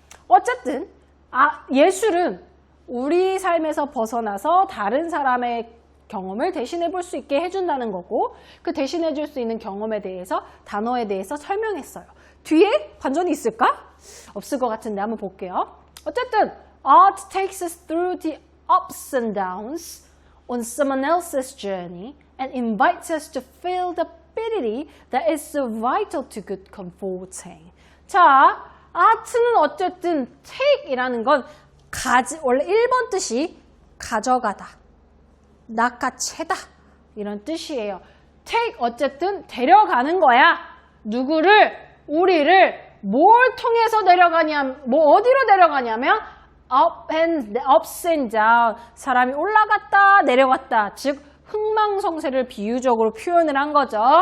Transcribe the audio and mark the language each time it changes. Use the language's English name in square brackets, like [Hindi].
[Korean] 어쨌든 예술은 우리 삶에서 벗어나서 다른 사람의 경험을 대신해 볼 수 있게 해준다는 거고 그 대신해 줄 수 있는 경험에 대해서 단어에 대해서 설명했어요. 뒤에 반전이 있을까? 없을 것 같은데 한번 볼게요. [English] 어쨌든 Art takes us through the ups and downs on someone else's journey and invites us to feel the pity that is so vital to good comforting. [Korean] 자, 아트는 어쨌든 take이라는 건 원래 1번 뜻이 가져가다, 낚아채다 이런 뜻이에요. take 어쨌든 데려가는 거야. 누구를? 우리를 뭘 통해서 어디로 데려가냐면 [English] ups and down, [Korean] 사람이 올라갔다 내려갔다, 즉 흥망성쇠를 비유적으로 표현을 한 거죠.